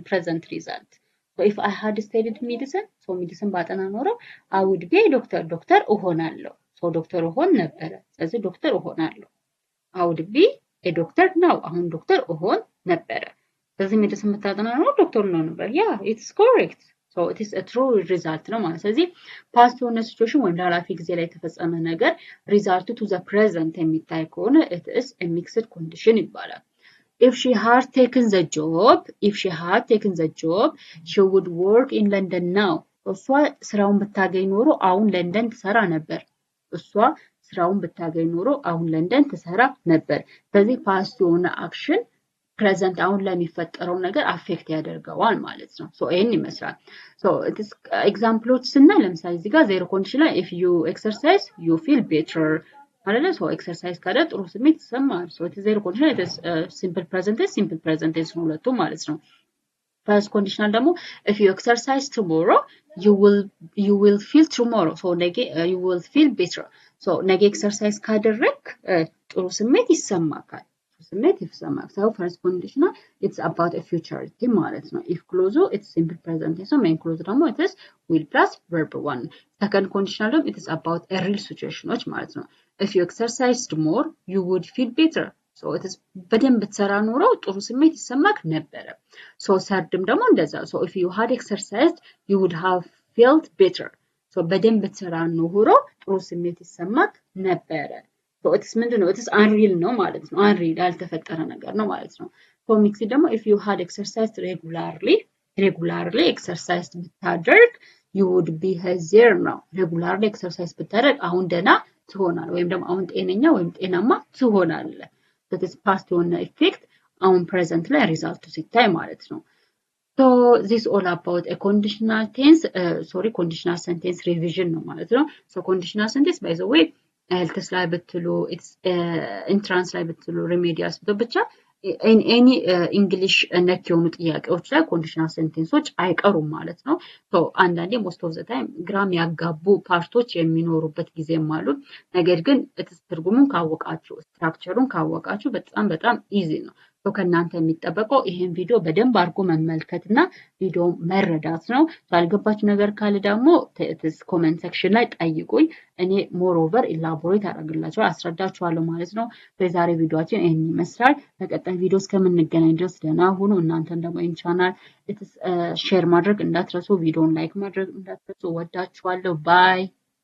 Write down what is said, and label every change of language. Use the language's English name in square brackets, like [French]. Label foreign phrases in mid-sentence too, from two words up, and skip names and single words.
[English] present result so if I had studied medicine so medicine [Amharic] ባጠና ኖሮ [English] I would be a doctor እሆናለሁ so [Amharic] ዶክተር እሆን ነበረ ስለዚህ ዶክተር እሆናለሁ [English] I would be a doctor now [Amharic] አሁን ዶክተር እሆን ነበረ ስለዚህ [English] medicine [Amharic] ብታጠና ኖሮ ዶክተር ነው ነበር [English] yeah it's correct so it is a true result [Amharic] ነው ማለት ስለዚህ [English] past የሆነ situation [Amharic] ወይም ላላፊ ጊዜ ላይ የተፈጸመ ነገር [English] result to the present [Amharic] የሚታይ ከሆነ [English] it is a mixed condition ይባላል if she had taken the job she would work in London now [Amharic] እሷ ስራውን ብታገኝ ኖሮ አሁን ለንደን ትሰራ ነበር እሷ ስራውን ብታገኝ ኖሮ አሁን ለንደን ትሰራ ነበር ስለዚህ past የሆነ [English] action present [Amharic] አሁን ለሚፈጠረው ነገር አፌክት ያደርገዋል ማለት ነው ሶ ይሄን ይመስላል [English] so this [Amharic] ኤግዛምፕሎች ስናይ ለምሳሌ እዚህ ጋር [English] zero condition [Amharic] ላይ [English] if you exercise you feel better [Amharic] አይደለ ሶ ኤክሰርሳይዝ ካለ ጥሩ ስሜት ይሰማል [English] so zero condition it is simple present tense [Amharic] ነው ሁለቱ ማለት ነው [English] first conditional [Amharic] ደግሞ [English] if you exercise tomorrow you will feel tomorrow so you will feel better so [Amharic] ነገ ኤክሰርሳይዝ ካደረክ ጥሩ ስሜት ይሰማካል ስሜት ይሰማል [English] so first conditional it's about a future [Amharic] ማለት ነው [English] if clause it's simple present tense main clause ደግሞ it is will plus verb 1 second conditional ደግሞ it is about a real situationዎች [Amharic] ማለት ነው [English] if you exercised more you would feel better so it is [Amharic] በደንብ ተሰራ ኖሮ ጥሩ ስሜት ይሰማክ ነበረ [English] so [Amharic] ሰርድም ደግሞ እንደዛ [English] so if you had exercised you would have felt better so [Amharic] በደንብ ተሰራ ኖሮ ጥሩ ስሜት ይሰማክ ነበረ [English] so it is ምንድነው it is unreal [Amharic] ነው ማለት ነው [English] unreal [Amharic] ያልተፈጠረ ነገር ነው ማለት ነው [English] so mix ደግሞ if you had exercised regularly exercised ብታደርግ you would be healthier ነው regularly exercise [Amharic] ብታደርግ አሁን ደና ትሆናለህ ወይም ደግሞ አሁን ጤነኛ ወይም ጤናማ ትሆናለህ [English] that is past የሆነ effect አሁን present [Amharic] ላይ ሪዛልቱ ሲታይ ማለት ነው [English] so this all about a conditional tense conditional sentence revision [Amharic] ነው ማለት ነው [English] so conditional sentence by the way [Amharic] ሄልትስ ላይ ብትሉ ኢንትራንስ ላይ ብትሉ ሪሜዲያስ ብቻ [English] in any english [Amharic] ነክ የሆኑ ጥያቄዎች ላይ ኮንዲሽናል ሴንቴንሶች አይቀሩም ማለት ነው so አንዳንዴ [English] most of the [Amharic] time ግራም ያጋቡ ፓርቶች የሚኖሩበት ጊዜም አሉ ነገር ግን ትርጉሙን ካወቃችሁ ስትራክቸሩን ካወቃችሁ በጣም ኢዚ ነው so ከናንተ የሚጠበቀው ይሄን ቪዲዮ በደንብ አድርጎ መመልከትና ቪዲዮ መረዳት ነው ያልገባችሁ ነገር ካለ ደግሞ [English] comment section [Amharic] ላይ ጠይቁኝ እኔ [English] more over elaborate [Amharic] አደርግላችኋለሁ አስረዳችኋለሁ ማለት ነው በዛሬ ቪዲዮአችን ይሄን ይመስላል በቀጣይ ቪዲዮ እስከምንገናኝ ድረስ ደህና ሁኑ እናንተም ደግሞ ይሄን ቻናል ሼር ማድረግ እንዳትረሱ ቪዲዮን ላይክ ማድረግ እንዳትረሱ ወዳችኋለሁ ባይ